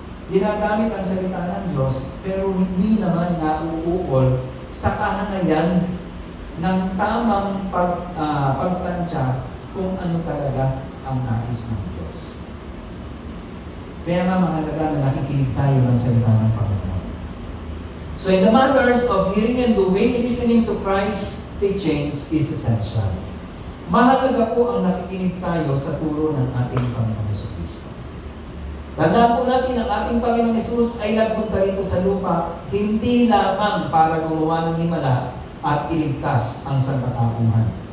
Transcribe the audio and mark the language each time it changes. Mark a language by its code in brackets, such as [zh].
[tl] Ginagamit ang salita ng Diyos, pero hindi naman nauukol sa kahanayan ng tamang pagtansya kung ano talaga ang nais ng Diyos. Kaya nga mahalaga na nakikinig tayo ng salita ng Panginoon. [en] So in the matters of hearing and doing, listening to Christ's teachings is essential. [tl] Mahalaga po ang nakikinig tayo sa turo ng ating Panginoong Jesucristo. Tandaan po natin ang ating Panginoong Hesus ay nagpunta rito sa lupa hindi lamang para gumawa ng himala at iligtas ang sangkatauhan.